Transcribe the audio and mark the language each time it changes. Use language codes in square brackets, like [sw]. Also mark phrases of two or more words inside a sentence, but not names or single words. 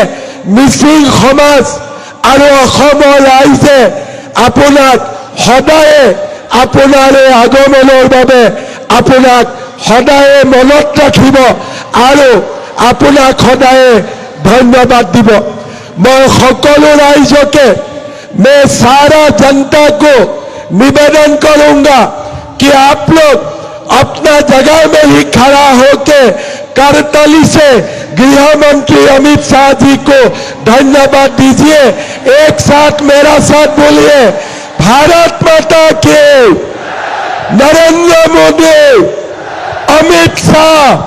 [as] মিচিং সমাজ আৰু অসমৰ ৰাইজে আপোনাক সদায়ে আপোনাৰ এই আগমনৰ বাবে আপোনাক সদায়ে মনত ৰাখিব আৰু আপোনাক সদায়ে ধন্যবাদ দিব। [hi] मैं সকলো राइजों मैं सारा जनता को निवेदन करूंगा कि आप लोग अपना जगह में ही खड़ा होकर करताली से गृह मंत्री अमित शाह जी को धन्यवाद दीजिए। एक साथ मेरा साथ बोलिए, भारत माता के, नरेंद्र मोदी, अमित शाह।